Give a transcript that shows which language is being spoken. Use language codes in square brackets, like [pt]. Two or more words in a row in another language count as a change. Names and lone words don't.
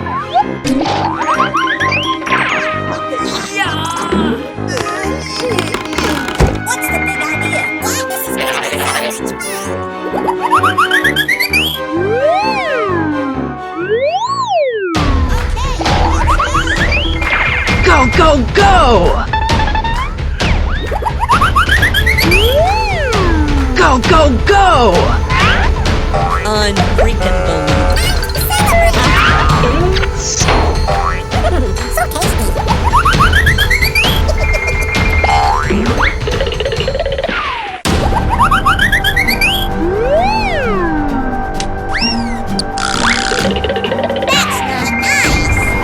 [en] What's the big idea? Why this is gonna be so much fun! Go, go, go! Go, go, go! Unfreaking believable! So tasty! That's not nice!